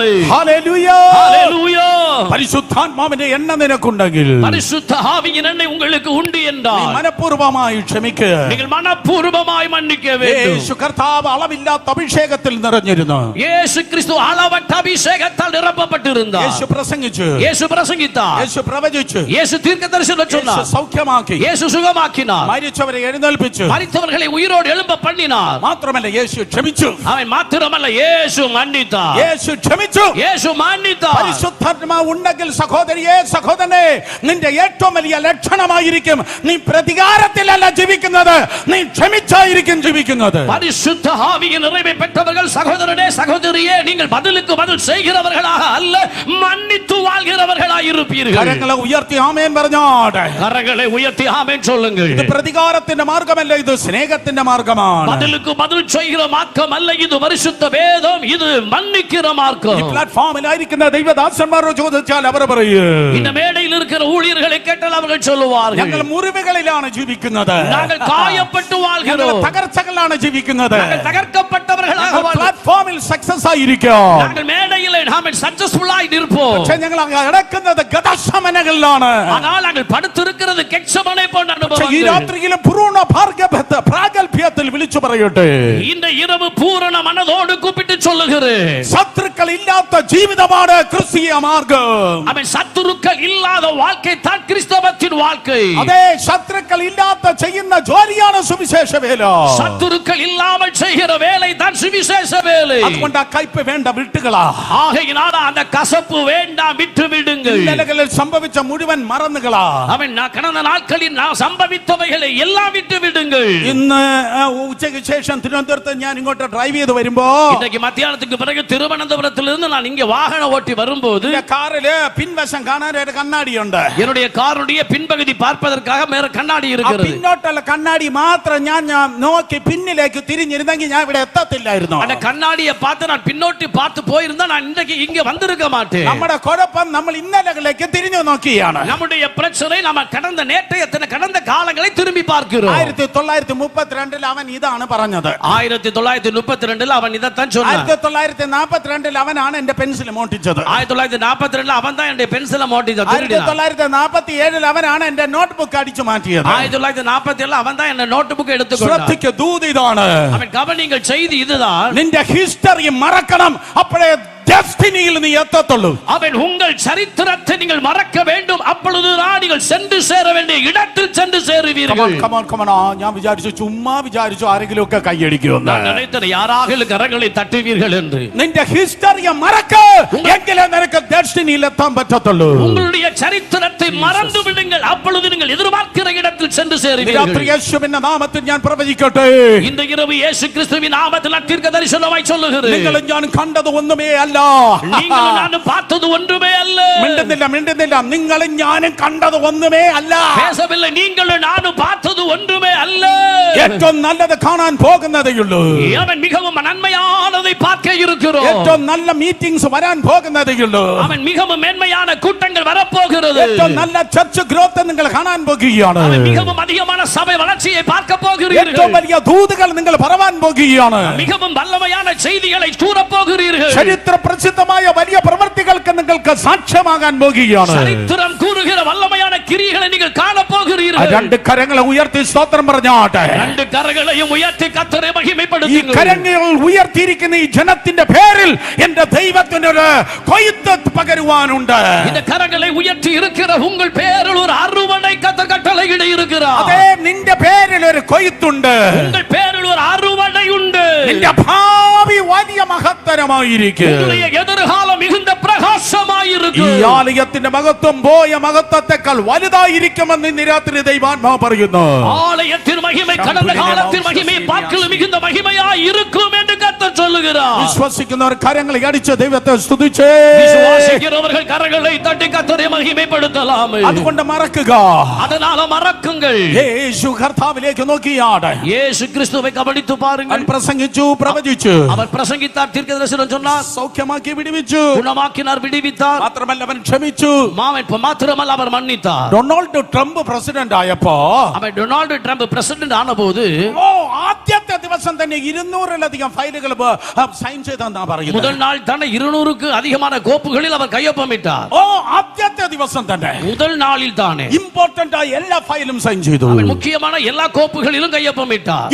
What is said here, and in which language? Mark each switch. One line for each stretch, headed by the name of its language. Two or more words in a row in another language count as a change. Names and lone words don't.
Malayalam: ഹല്ലേലൂയ,
Tamil: ஹalleluya.
Malayalam: പരിശുദ്ധാത്മാവിന്റെ എണ്ണ നിനക്കുണ്ടെങ്കിൽ,
Tamil: பரிசுத்த ஆவியின் எண்ணெய் உங்களுக்கு உண்டு என்றால்
Malayalam: മനഃപൂർവ്വമായി ക്ഷമിക്കുക.
Tamil: நீங்கள் மனப்பூர்வமாய் மன்னிக்க வேண்டும்.
Malayalam: യേശു കർത്താവ് അളവില്ലാത്ത അഭിഷേകത്തിൽ നിറഞ്ഞിരുന്നു.
Tamil: இயேசு கிறிஸ்து அளவற்ற அபிஷேகத்தால் நிரப்பப்பட்டிருந்தார்.
Malayalam: യേശു പ്രസംഗിച്ചു,
Tamil: இயேசு பிரசங்கித்தார்,
Malayalam: യേശു പ്രവചിച്ചു,
Tamil: இயேசு தீர்க்கதரிசனம்
Malayalam: യേശു
Tamil: சொன்னார்,
Malayalam: സൗഖ്യമാക്കി,
Tamil: இயேசு சுகமாக்கினார்,
Malayalam: മരിച്ചവരെ എഴുന്നേൽപ്പിച്ചു.
Tamil: மரித்தவர்களை உயிரோடு எழும்ப பண்ணினார்.
Malayalam: മാത്രമല്ല യേശു ക്ഷമിച്ചു.
Tamil: அவன் மாத்திரமல்ல, இயேசு மன்னித்தார்.
Malayalam: യേശു ക്ഷമിച്ചു.
Tamil: இயேசு மன்னித்தார்.
Malayalam: പരിശുദ്ധാത്മാവ് ഉണ്ടെങ്കിൽ സഹോദരിയെ, സഹോദരനെ, നിന്റെ ഏറ്റവും വലിയ ലക്ഷണമായിരിക്കും നീ പ്രതികാരത്തിലല്ല ജീവിക്കുന്നത്, നീ ക്ഷമിച്ചായിരിക്കും ജീവിക്കുന്നത്.
Tamil: பரிசுத்த ஆவியின் நிறைவை பெற்றவர்கள் சகோதரனே, சகோதரியே, நீங்கள் பதிலுக்கு பதில் செய்கிறவர்களாக அல்ல, மன்னித்து வாழ்கிறவர்களாக இருப்பீர்கள்.
Malayalam: കരങ്ങളെ ഉയർത്തി ആമേൻ പറഞ്ഞോട്ടെ.
Tamil: கரங்களை உயர்த்தி ஆமென் சொல்லுங்கள்.
Malayalam: ഇത് പ്രതികാരത്തിന്റെ മാർഗമല്ല, ഇത് സ്നേഹത്തിന്റെ മാർഗമാണ്.
Tamil: பதிலுக்கு பதில் செய்கிற மார்க்கம் அல்ல, இது பரிசுத்த வேதம், இது மன்னிக்கிற
Malayalam: ഈ
Tamil: மார்க்கம்.
Malayalam: പ്ലാറ്റ്ഫോമിലായിരിക്കുന്ന ദൈവദാസന്മാരോട് ചോദിച്ചാൽ അവർ പറയും,
Tamil: இந்த மேடையில் இருக்கிற ஊழியர்களை கேட்டால் அவர்கள் சொல்லுவார்கள்,
Malayalam: ഞങ്ങൾ മുറിവുകളിലാണ് ജീവിക്കുന്നത്,
Tamil: நாங்கள் காயப்பட்டு
Malayalam: ഞങ്ങൾ
Tamil: வாழ்கிறோம்,
Malayalam: തകർച്ചകളിലാണ് ജീവിക്കുന്നത്.
Tamil: நாங்கள் தகர்க்கப்பட்டவர்களாக வாழ்கிறோம்.
Malayalam: പ്ലാറ്റ്ഫോമിൽ സക്സസ് ആയിരിക്കും,
Tamil: நாங்கள் மேடையில் நாம சக்சஸ்ஃபுல்லாய் நிற்போம்.
Malayalam: പക്ഷെ ഞങ്ങൾ കിടക്കുന്ന കിടക്കുന്നത് ഗതശമനകളിലാണ്.
Tamil: ஆனால் நாங்கள் படுத்திருக்கிறது கெத்செமனே போன்ற
Malayalam: ഈ
Tamil: அனுபவங்கள்.
Malayalam: രാത്രിയിലെ പൂർണ്ണ പ്രാഗൽഭ്യത്തിൽ വിളിച്ചു പറയട്ടെ,
Tamil: இந்த இரவு பூரண மனதோடு கூப்பிட்டு சொல்லுகிறேன்,
Malayalam: ശത്രുക്കൾ ഇല്ലാത്ത ജീവിതമാണ് ക്രിസ്തീയ മാർഗം.
Tamil: அவன் சத்துருக்கள் இல்லாத வாழ்க்கை தான் கிறிஸ்தவத்தின் வாழ்க்கை.
Malayalam: അതേ, ശത്രുക്കൾ ഇല്ലാത്ത ചെയ്യുന്ന ജോലിയാണ് സുവിശേഷ വേല.
Tamil: சத்துருக்கள் இல்லாமல் செய்கிற வேலை தான் சுவிசேஷ வேலை.
Malayalam: അതുകൊണ്ട് ആ കയ്പ് വേണ്ട, വിട്ടുകളാ.
Tamil: ஆகையினால அந்த கசப்பு வேண்டாம், விட்டு விடுங்கள்.
Malayalam: ഇന്നലകളിൽ സംഭവിച്ച മുഴുവൻ മറന്നുകളാ.
Tamil: அவன் கடந்த நாட்களில் நான் சம்பவித்தவைகளை எல்லாம் விட்டு விடுங்கள்.
Malayalam: ഇന്ന് ഉച്ചയ്ക്ക് ശേഷം തിരുവനന്തപുരത്ത് ഞാൻ ഇങ്ങോട്ട് ഡ്രൈവ് ചെയ്ത് വരുമ്പോ,
Tamil: இன்றைக்கு மத்தியானத்துக்கு பிறகு திருவனந்தபுரத்திலிருந்து நான் இங்க வாகனம் ஓட்டி வரும்போது
Malayalam: കാറില് പിൻവശം കാണാൻ ഒരു കണ്ണാടിയുണ്ട്.
Tamil: என்னுடைய காருடைய பின்பகுதி பார்ப்பதற்காக மேல கண்ணாடி இருக்கிறது.
Malayalam: പിന്നോട്ടുള്ള കണ്ണാടി മാത്രം ഞാൻ നോക്കി പിന്നിലേക്ക് തിരിഞ്ഞിരുന്നെങ്കിൽ ഞാൻ ഇവിടെ എത്തത്തില്ലായിരുന്നു.
Tamil: அந்த கண்ணாடியை பார்த்து நான் பின்னோட்டி பார்த்து போயிருந்தா நான் இன்றைக்கு இங்க வந்திருக்க மாட்டேன்.
Malayalam: നമ്മുടെ കുഴപ്പം നമ്മൾ ഇന്നലകളിലേക്ക് തിരിഞ്ഞു നോക്കിയാണ്.
Tamil: நம்முடைய பிரச்சனை நம்ம கடந்த நேற்றைய கடந்த காலங்களை திரும்பி பார்க்கிறோம்.
Malayalam: 1932 അവൻ ഇതാണ് പറഞ്ഞത്.
Tamil: 1932 அவன் இதைத்தான் சொன்னான்.
Malayalam: 1942 അവനാണ് എന്റെ പെൻസിൽ മോട്ടിച്ചത്.
Tamil: 1942 അവൻ தான் என்னுடைய பென்சிலை மோட்டிச்சது.
Malayalam: 1947 അവനാണ് എന്റെ നോട്ട്ബുക്ക് അടിച്ചു മാറ്റിയത്.
Tamil: 1947 அவன் தான் என்ன நோட்புக் எடுத்துக்கொண்டான்.
Malayalam: ശ്രദ്ധിക്കുക, ദൂത് ഇതാണ്.
Tamil: அவன் கவனிங்கள், செய்தி இதுதான்.
Malayalam: നിന്റെ ഹിസ്റ്ററി മറക്കണം, അപ്പോഴേ ഡെസ്റ്റിനിയിൽ നീ എത്തത്തുള്ളൂ.
Tamil: அவன் உங்கள் சரித்திரத்தை நீங்கள் மறக்க வேண்டும், அப்பொழுதுதான் நீங்கள் சென்று சேர வேண்டிய இடத்தில் சென்று சேருவீர்கள்.
Malayalam: ഞാൻ വിചാരിച്ചു, ചുമ്മാ വിചാരിച്ചു ആരെങ്കിലും ഒക്കെ കൈയടിക്കുമെന്ന്.
Tamil: நான் நினைத்தேன் யாராக கரங்களை தட்டுவீர்கள் என்று.
Malayalam: നിന്റെ ഹിസ്റ്ററിയെ മറക്ക, എങ്കിലേ നിനക്ക് ഡെസ്டினியில் എത്താൻ പറ്റത്തുള്ളൂ.
Tamil: உங்களுடைய சரித்திரத்தை மறந்து விடுங்கள், அப்பொழுது நீங்கள் எதிர்பார்க்கிற இடத்தில் சென்று சேருவீர்கள்.
Malayalam: യേശുവിന്റെ നാമത്തിൽ ഞാൻ പ്രവചിക്കട്ടെ,
Tamil: இந்த இரவு இயேசு கிறிஸ்துவின் நாமத்தில் நான் தீர்க்க தரிசனமாய் சொல்லுகிறேன்.
Malayalam: നിങ്ങളും ഞാൻ കണ്ടത് ഒന്നുമേ അല്ല. நீங்களும் நானும் பார்த்தது ஒன்றுமே அல்ல. മിണ്ടുന്നില്ല. നിങ്ങളും ഞാനും കണ്ടത് ഒന്നുമേ അല്ല.
Tamil: பேசவில்லை. நீங்களும் நானும் பார்த்தது ஒன்றுமே அல்ல.
Malayalam: ഏറ്റവും നല്ലത് കാണാൻ പോകുന്നതേയുള്ളൂ.
Tamil: அவன் மிகவும் நன்மையானதை பார்க்க இருக்கிறோம்.
Malayalam: ഏറ്റവും നല്ല മീറ്റിംഗ്സ് വരാൻ പോകുന്നതേയുള്ളൂ.
Tamil: அவன் மிகவும் மேன்மையான கூட்டங்கள் வரப்போகிறது.
Malayalam: ഏറ്റവും നല്ല
English: church growth
Malayalam: നിങ്ങൾ കാണാൻ പോകുകയാണ്.
Tamil: அவன் மிகவும் அதிகமான சபை வளர்ச்சியை பார்க்க போகிறீர்கள்.
Malayalam: ഏറ്റവും വലിയ ദൂതുകൾ നിങ്ങൾ പറവാൻ പോകുകയാണ്.
Tamil: மிகவும் வல்லமையான செய்திகளை கூறப் போகிறீர்கள்.
Malayalam: ചരിത്ര പ്രസിദ്ധമായ വലിയ പ്രവൃത്തികൾക്ക് നിങ്ങൾക്ക് സാക്ഷ്യമാകാൻ പോകുകയാണ്.
Tamil: சரித்திரம் கூறுகிற வல்லமையான கிரியைகளை நீங்கள் காண போகிறீர்கள்.
Malayalam: രണ്ട് കരങ്ങളെ ഉയർത്തി സ്തോത്രം പറഞ്ഞാട്ടെ. രണ്ട് കരങ്ങളെയും ഉയർത്തി കർത്തരെ ഈ മഹിമപ്പെടുത്തുന്നു. കരങ്ങൾ ഉയർത്തിയിരിക്കുന്ന ഈ ജനത്തിന്റെ പേരിൽ എന്റെ ദൈവത്തിന് ഒരു കൊയ്ത്ത് പകരുവാനുണ്ട്.
Tamil: இந்த கரங்களை உயர்த்தி இருக்கிற உங்கள் பேரில் ஒரு அறுவடை கர்த்தர் கட்டளையிட இருக்கிறார்.
Malayalam: അതേ, നിന്റെ പേരിൽ ഒരു കൊയ്ത്തുണ്ട്.
Tamil: உங்கள் பேரில் ஒரு அறுவடை உண்டு.
Malayalam: നിന്റെ ഭാവി വലിയ മഹത്തരമായിരിക്കും.
Tamil: உங்களுடைய எதிர்காலம் மிகுந்த பிரகாசமாயிருக்கும்.
Malayalam: ഈ ആലയത്തിന്റെ മഹത്വം പോയ മഹത്വത്തെക്കാൾ വലുതായിരിക്കുമെന്ന് ഇന്ന് രാത്രി ദൈവാത്മാവ് പറയുന്നു.
Tamil: ஆலயத்தின் மகிமை கடந்த காலத்தின் மகிமையை பார்க்கலும் மிகுந்த மகிமையாய் இருக்கும் என்று கர்த்தர் சொல்லுகிறார்.
Malayalam: വിശ്വസിക്കുന്നവർ കരങ്ങളെ അടിച്ച് ദൈവത്തെ സ്തുതിച്ചേ.
Tamil: விசுவாசிக்கிறவர்கள் கரங்களை தட்டி கர்த்தரை மகிமைப்படுத்தலாம்.
Malayalam: അതുകൊണ്ട് മറക്കുക,
Tamil: அதனால மறக்குங்கள்.
Malayalam: യേശു കർത്താവിലേക്ക് നോക്കിയാട്.
Tamil: இயேசு கிறிஸ்துவை கவனித்து பாருங்கள்.
Malayalam: പ്രസംഗിച്ചു, പ്രവചിച്ചു,
Tamil: அவர் பிரசங்கித்தார், தீர்க்கதரிசனம் சொன்னார்,
Malayalam: സൗഖ്യമാക്കി വിടുവിച്ചു.
Tamil: குணமாக்கினார், விடுவித்தார்.
Malayalam: മാത്രമല്ല അവൻ ക്ഷമിച്ചു.
Tamil: மாத்திரமல்ல அவர் மன்னித்தார்.
Malayalam: ഡൊണാൾഡ് ട്രംപ് പ്രസിഡന്റ് ആയപ്പോ,
Tamil: அவன் டொனால்டு ட்ரம்ப் பிரசிடென்ட் ஆனபோது
Malayalam: ആദ്യത്തെ ദിവസം തന്നെ 200-ലധികം ഫയലുകൾ സൈൻ ചെയ്തെന്നാ പറയുന്നത്.
Tamil: முதல் நாள் தானே 200க்கு அதிகமான கோப்புகளில் அவர் கையொப்பமிட்டார்.
Malayalam: ആദ്യത്തെ ദിവസം തന്നെ
Tamil: முதல் நாளில் தானே
Malayalam: ഇമ്പോർട്ടന്റ് ആയ എല്ലാ ഫയലും സൈൻ ചെയ്തു.
Tamil: அவன் முக்கியமான எல்லா கோப்புகளிலும் கையொப்பமிட்டார்.